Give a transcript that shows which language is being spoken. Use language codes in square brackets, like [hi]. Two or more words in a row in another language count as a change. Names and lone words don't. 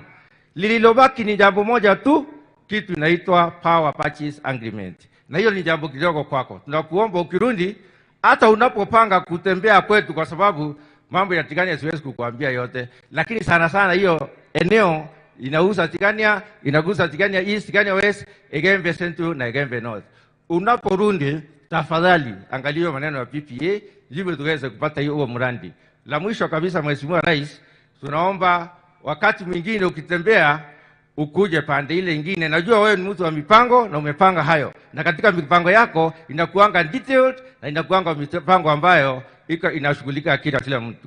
[sw] Lililobaki ni jambo moja tu, kitu inaitwa Power Purchase Agreement. Na hiyo ni jambo kidogo kwako. Tunakuomba ukirudi, hata unapopanga kutembea kwetu, kwa sababu mambo ya Tigania siwezi kukuambia yote, lakini sana sana hiyo eneo inauza Tigania, inagusa Tigania East, Tigania West, Egembe Central na Egembe North. Unaporudi, tafadhali angalia maneno ya PPA, ili tuweze kupata hiyo mradi. La mwisho kabisa Mheshimiwa Rais, tunaomba wakati mwingine ukitembea ukuje pande ile nyingine. Najua wewe ni mtu wa mipango na umepanga hayo, na katika mipango yako inakuanga detailed na inakuanga mipango ambayo inashughulika kila mtu.